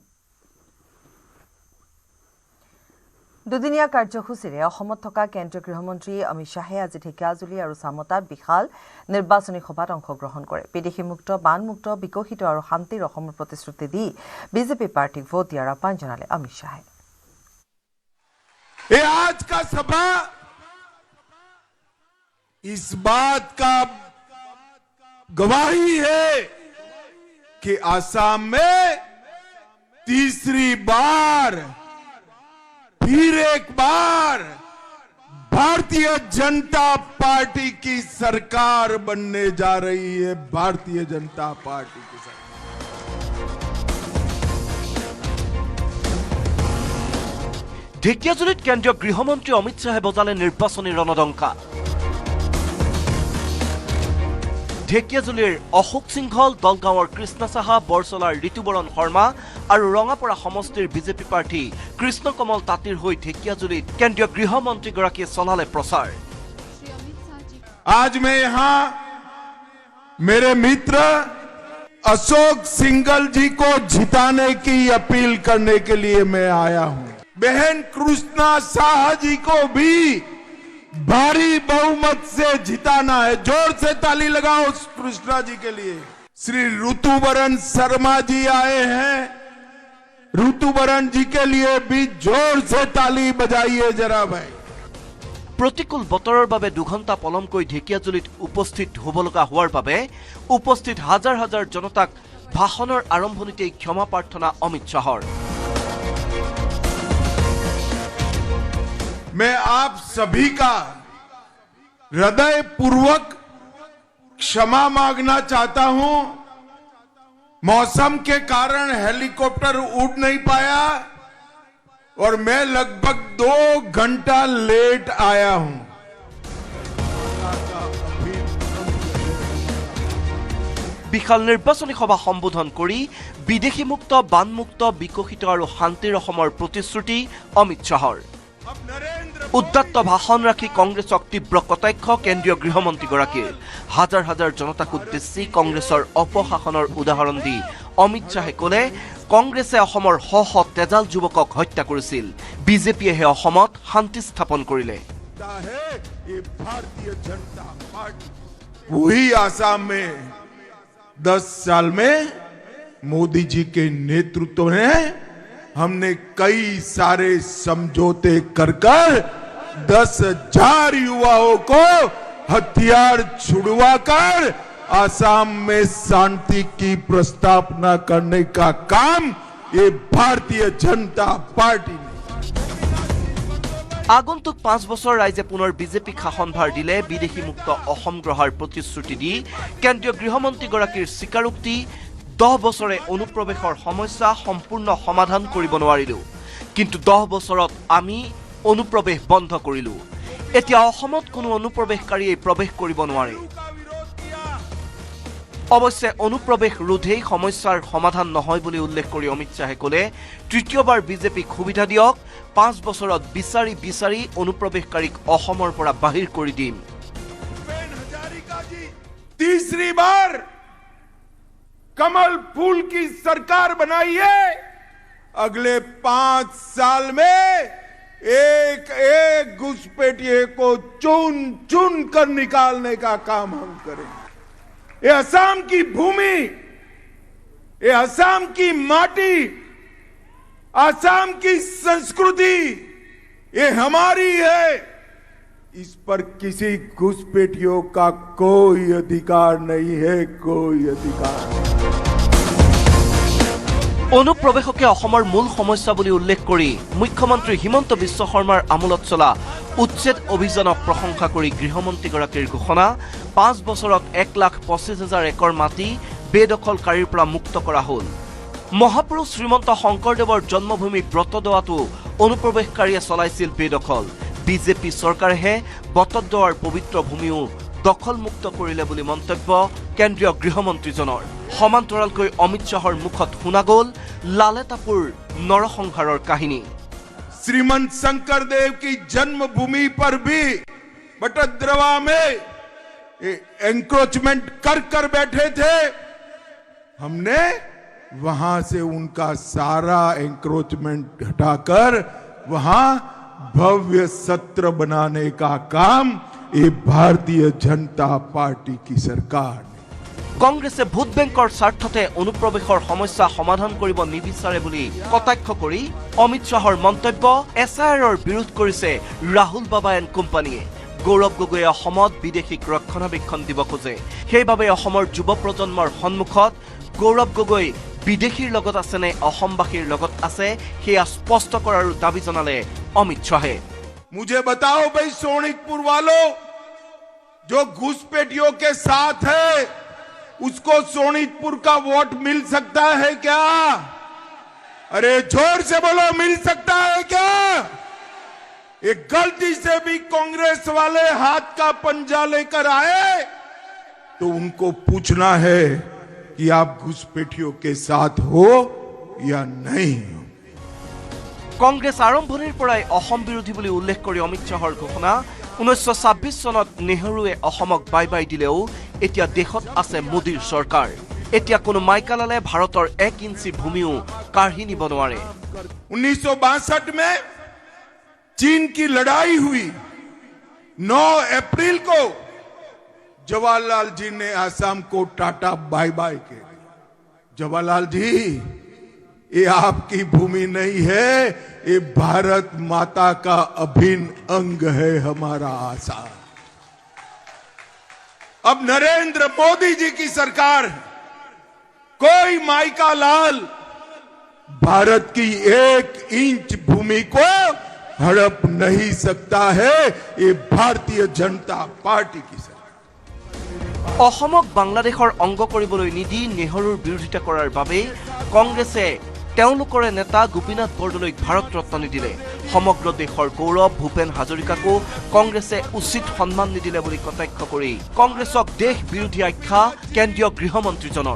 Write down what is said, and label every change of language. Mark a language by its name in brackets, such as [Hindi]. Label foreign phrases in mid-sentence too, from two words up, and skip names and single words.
[Assamese] দুদিনীয়া কাৰ্যসূচীৰে অসমত থকা কেন্দ্ৰীয় গৃহমন্ত্ৰী অমিত শ্বাহে আজি ঢেকিয়াজুলি আৰু চামতাত বিশাল নিৰ্বাচনী সভাত অংশগ্ৰহণ কৰে। বিদেশীমুক্ত, বানমুক্ত, বিকশিত আৰু শান্তিৰ অসমৰ প্ৰতিশ্ৰুতি দি বিজেপি প্ৰাৰ্থীক ভোট দিয়াৰ আহ্বান জনালে অমিত শ্বাহে। [Hindi] आज का सभा इस बात का गवाही है कि असम में तीसरी बार फिर एक बार भारतीय जनता पार्टी की सरकार बनने जा रही है। भारतीय जनता पार्टी की सरकार। [Assamese] ঢেকিয়াজুলিত কেন্দ্ৰীয় গৃহমন্ত্ৰী অমিত শ্বাহে বজালে নিৰ্বাচনী ৰণদংকা। ঢেকিয়াজুলিৰ অশোক সিংহল, দলগাঁৱৰ কৃষ্ণ সাহা, বৰচলাৰ ঋতুবৰণ শৰ্মা আৰু ৰঙাপৰা সমষ্টিৰ বিজেপি প্ৰাৰ্থী কৃষ্ণ কমল তাঁতীৰ হৈ ঢেকিয়াজুলিত কেন্দ্ৰীয় গৃহমন্ত্ৰীগৰাকীয়ে চলালে প্ৰচাৰ। [Hindi] आज मैं यहाँ मेरे मित्र अशोक सिंघल जी को जिताने की अपील करने के लिए मैं आया हूँ। बहन कृष्णा साहा जी को भी भारी बहुमत से जिताना है। जोर से ताली लगाओ कृष्णा जी के लिए। श्री ऋतुबरन शर्मा जी आए हैं, ऋतुबरन जी के लिए भी जोर से ताली बजाइए जरा भाई। [Assamese] প্ৰতিকূল বতৰৰ বাবে 2 ঘণ্টা পলমকৈ ঢেকিয়াজুলিত উপস্থিত হ'ব লগা হোৱাৰ বাবে উপস্থিত হাজাৰ হাজাৰ জনতাক ভাষণৰ আৰম্ভণিতেই ক্ষমা প্ৰাৰ্থনা অমিত শ্বাহৰ। [Hindi] मैं आप सभी का हृदय पूर्वक क्षमा मांगना चाहता हूं। मौसम के कारण हेलीकॉप्टर उड़ नहीं पाया और मैं लगभग 2 घंटा लेट आया हूं। [Assamese] বিশাল নিৰ্বাচনী সভা সম্বোধন কৰি বিদেশীমুক্ত, বানমুক্ত, বিকশিত আৰু শান্তিৰ অসমৰ প্ৰতিশ্ৰুতি অমিত শ্বাহৰ। উদ্দাত্ত ভাষণ ৰাখি কংগ্ৰেছক তীব্ৰ কটাক্ষ কেন্দ্ৰীয় গৃহমন্ত্ৰীগৰাকীৰ। হাজাৰ হাজাৰ জনতাক উদ্দেশ্যি কংগ্ৰেছৰ অপশাসনৰ উদাহৰণ দি অমিত শ্বাহে ক'লে, কংগ্ৰেছে অসমৰ শ শ তেজাল যুৱকক হত্যা কৰিছিল, বিজেপিয়েহে অসমত শান্তি স্থাপন কৰিলে। [Hindi] वही आसाम में 10 साल में मोदी जी के नेतृत्व में हमने कई सारे समझौते कर 10,000 युवाओं को हथियार छुड़वाकर आसाम में शांति की प्रस्तावना करने का काम ये भारतीय जनता पार्टी ने। [Assamese] আগন্তুক 5 বছৰ ৰাইজে পুনৰ বিজেপি শাসনভাৰ দিলে বিদেশী মুক্ত অসম গ্ৰহৰ প্ৰতিশ্ৰুতি দি কেন্দ্ৰীয় গৃহমন্ত্ৰীগৰাকীৰ স্বীকাৰোক্তি 10 বছৰে অনুপ্ৰৱেশৰ সমস্যা সম্পূৰ্ণ সমাধান কৰিব নোৱাৰিলো, কিন্তু 10 বছৰত আমি অনুপ্ৰৱেশ বন্ধ কৰিলো। এতিয়া অসমত কোনো অনুপ্ৰৱেশকাৰীয়ে প্ৰৱেশ কৰিব নোৱাৰে। অৱশ্যে অনুপ্ৰৱেশ ৰোধেই সমস্যাৰ সমাধান নহয় বুলি উল্লেখ কৰি অমিত শ্বাহে ক'লে তৃতীয়বাৰ বিজেপিক সুবিধা দিয়ক, 5 বছৰত বিচাৰি বিচাৰি অনুপ্ৰৱেশকাৰীক অসমৰ পৰা বাহিৰ কৰি দিম। [Hindi] तीसरी बार कमल फूल की सरकार बनाइए, अगले 5 साल में एक एक घुसपैठिए को चुन चुन कर निकालने का काम हम करेंगे। ये असम की भूमि, ये असम की माटी, असम की संस्कृति ये हमारी है, इस पर किसी घुसपैठियों का कोई अधिकार नहीं है, कोई अधिकार नहीं। [Assamese] অনুপ্ৰৱেশকে অসমৰ মূল সমস্যা বুলি উল্লেখ কৰি মুখ্যমন্ত্ৰী হিমন্ত বিশ্ব শৰ্মাৰ আমোলত চলা উচ্ছেদ অভিযানক প্ৰশংসা কৰি গৃহমন্ত্ৰীগৰাকীৰ ঘোষণা 5 বছৰত 1,25,000 একৰ মাটি বেদখলকাৰীৰ পৰা মুক্ত কৰা হ'ল। মহাপুৰুষ শ্ৰীমন্ত শংকৰদেৱৰ জন্মভূমি ব্ৰতদোৱাটো অনুপ্ৰৱেশকাৰীয়ে চলাইছিল বেদখল। বিজেপি চৰকাৰেহে বটদ্ৰৱাৰ পবিত্ৰ ভূমিও দখলমুক্ত কৰিলে বুলি মন্তব্য কেন্দ্ৰীয় গৃহমন্ত্ৰীজনৰ। সমান্তৰালকৈ অমিত শ্বাহৰ মুখত শুনা গ'ল লালেতাপুৰ নৰসংহাৰৰ কাহিনী। [Hindi] श्रीमंत शंकर देव की जन्मभूमि पर भी बटद्रवा में एंक्रोचमेंट कर कर बैठे थे, हमने वहां से उनका सारा एंक्रोचमेंट हटाकर वहां भव्य सत्र बनाने का काम ये भारतीय जनता पार्टी की सरकार ने। [Assamese] কংগ্ৰেছে ভোট বেংকৰ স্বাৰ্থতে অনুপ্ৰৱেশৰ সমস্যা সমাধান কৰিব নিবিচাৰে বুলি কটাক্ষ কৰি অমিত শ্বাহৰ মন্তব্য SIRৰ বিৰোধ কৰিছে ৰাহুল বাবা [English] and company. [Assamese] গৌৰৱ গগৈয়ে অসমত বিদেশীক ৰক্ষণাবেক্ষণ দিব খোজে, সেইবাবে অসমৰ যুৱ প্ৰজন্মৰ সন্মুখত গৌৰৱ গগৈ বিদেশীৰ লগত আছে নে অসমবাসীৰ লগত আছে সেয়া স্পষ্ট কৰাৰ দাবী জনালে অমিত শ্বাহে। [Hindi] मुझे बताओ भाई, सोनितपुर वालों, जो घुसपैठियों के साथ है उसको सोनितपुर का वोट मिल सकता है क्या? अरे जोर से बोलो, मिल सकता है क्या? एक गलती से भी कांग्रेस वाले हाथ का पंजा लेकर आए तो उनको पूछना है कि आप घुसपैठियों के साथ हो या नहीं हो। [Assamese] কংগ্ৰেছ আৰম্ভণিৰ পৰাই অসম বিৰোধী বুলি উল্লেখ কৰি অমিত শ্বাহৰ ঘোষণা 1926 চনত নেহৰুৱে অসমক [English] bye bye [Assamese] দিলেও এতিয়া দেশত আছে মোদীৰ চৰকাৰ। এতিয়া কোনো মাইকালালে ভাৰতৰ 1 ইঞ্চি ভূমিও কাঢ়ি নিব নোৱাৰে। [Hindi] 1962 में चीन की लड़ाई हुई, 9 अप्रैल को जवाहरलाल जी ने असम को टाटा [English] bye bye [Hindi] के। जवाहरलाल जी, ये आपकी भूमि नहीं है, ये भारत माता का अभिन्न अंग है हमारा आसाम। अब नरेंद्र मोदी जी की सरकार, कोई माइका लाल भारत की 1 इंच भूमि को हड़प नहीं सकता है, ये भारतीय जनता पार्टी की सरकार। [Assamese] অসমক বাংলাদেশৰ অংগ কৰিবলৈ নিদি নেহৰুৰ বিৰোধিতা কৰাৰ বাবে কংগ্ৰেছে তেওঁলোকৰ নেতা গোপীনাথ বৰদলৈক ভাৰত ৰত্ন নিদিলে। সমগ্ৰ দেশৰ গৌৰৱ ভূপেন হাজৰিকাকো কংগ্ৰেছে উচিত সন্মান নিদিলে বুলি কটাক্ষ কৰি কংগ্ৰেছক দেশ বিৰোধী আখ্যা কেন্দ্ৰীয় গৃহমন্ত্ৰীজনৰ।